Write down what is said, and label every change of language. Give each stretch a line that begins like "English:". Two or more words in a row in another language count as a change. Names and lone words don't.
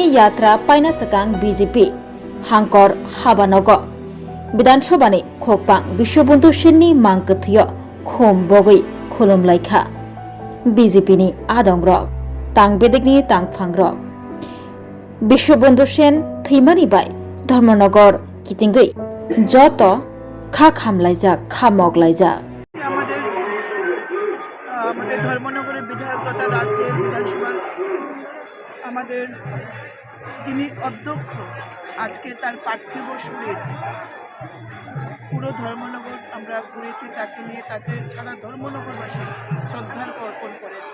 Kok Borok: यात्रा पायना सकां बीजेपी हांकर हाबानगर विधानसभानि खोकपां विश्वबन्धु सेननि मांगथियो खुम बगै खुलुमलायखा बीजेपीनि आदं रक तां बेदेगनि तांफां रक विश्वबन्धु सेन थैमानि बाय धर्मनगर कितिंगै जत खा खामलायजाक खामगलायजाक
Bangla: আমাদের ধর্মনগরের বিধায়ক তথা রাজ্যের বিধানসভা আমাদের যিনি অধ্যক্ষ আজকে তার পার্থিব শরীর পুরো ধর্মনগর আমরা ঘুরেছি তাকে নিয়ে তাকে সারা ধর্মনগরবাসী শ্রদ্ধার অর্পণ করেছে।